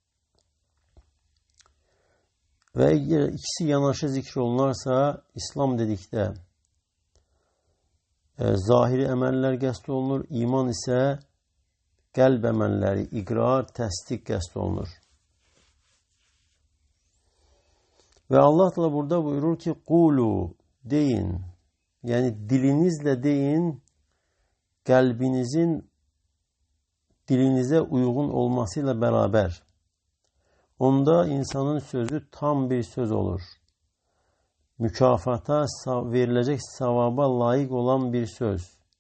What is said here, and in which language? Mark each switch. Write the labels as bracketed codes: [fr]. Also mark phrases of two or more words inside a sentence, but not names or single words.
[az] Ve eğer ikisi yanaşı zikr olunarsa İslam dedikdə zahiri əməllər qəsd olunur, iman ise qəlb əməlləri, iqrar, təsdiq qəsd olunur. Ve Allah da burada buyurur ki, qulu, deyin. [tr] Yani dilinizle deyin, kalbinizin dilinize uygun olmasıyla beraber. [az] Onda insanın sözü tam bir söz olur. [tr] Mükafata verilecek sevaba layık olan bir söz.